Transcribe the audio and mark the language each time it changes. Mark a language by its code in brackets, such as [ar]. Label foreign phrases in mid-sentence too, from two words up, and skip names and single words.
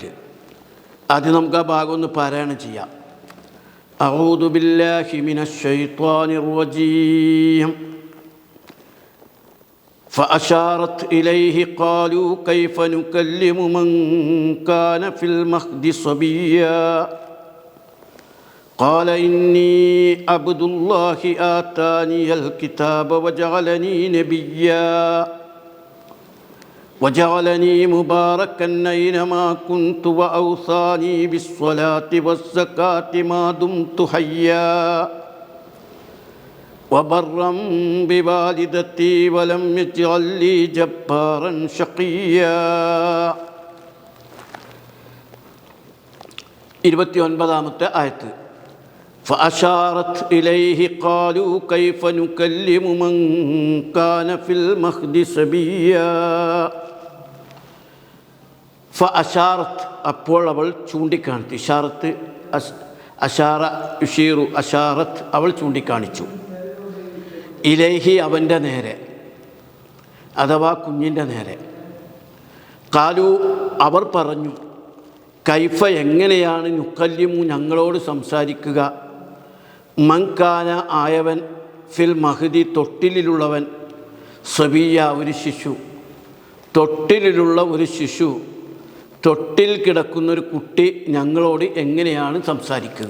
[ml] ആദ്യം നമുക്ക് ആ ഭാഗം ഒന്ന് പാരായണം ചെയ്യാം. [ar] أعوذ بالله من الشيطان الرجيم. فأشارت إليه قالوا كيف نكلم من كان في المهد صبيا قال إني عبد الله آتاني الكتاب وجعلني مباركا أينما كنت وأوصاني بالصلاة والزكاة ما دمت حيا وبرا بوالدتي ولم يجعلني جبارا شقيا. [ml] 29-ാമത്തെ ആയത്ത്. [ar] فأشارت إليه قالوا كيف نكلم من كان في المهد صبيا. [ml] فأشارت അപ്പോൾ അവൾ ചൂണ്ടിക്കാണിച്ചു. [ar] إشارة أشار يشير إشارة [ml] അവൾ ചൂണ്ടിക്കാണിച്ചു. ഇലൈഹി അവൻ്റെ നേരെ, അഥവാ കുഞ്ഞിൻ്റെ നേരെ. കാലു അവർ പറഞ്ഞു, കൈഫ എങ്ങനെയാണ് നുക്കല്ലിമു ഞങ്ങളോട് സംസാരിക്കുക, മൻകാന ആയവൻ, [ar] في المهد [ml] തൊട്ടിലുള്ളവൻ, സബിയ ഒരു ശിശു, തൊട്ടിലുള്ള ഒരു ശിശു, തൊട്ടിൽ കിടക്കുന്നൊരു കുട്ടി ഞങ്ങളോട് എങ്ങനെയാണ് സംസാരിക്കുക.